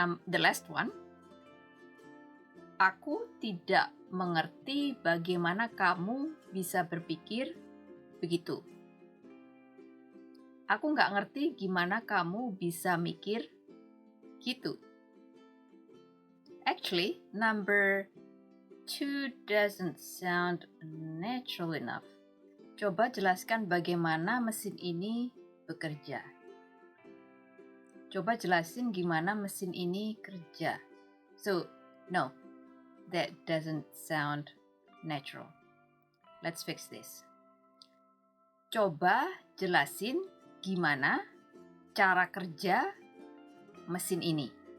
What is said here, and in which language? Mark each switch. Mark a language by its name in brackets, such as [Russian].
[English] The last one, [Indonesian] aku tidak mengerti bagaimana kamu bisa berpikir begitu. Aku nggak ngerti gimana kamu bisa mikir gitu. [English] Actually, number 2 doesn't sound natural enough. [Indonesian] Coba jelaskan bagaimana mesin ini bekerja. Coba jelasin gimana mesin ini kerja. [English] So, no, that doesn't sound natural. Let's fix this. [Indonesian] Coba jelasin gimana cara kerja mesin ini.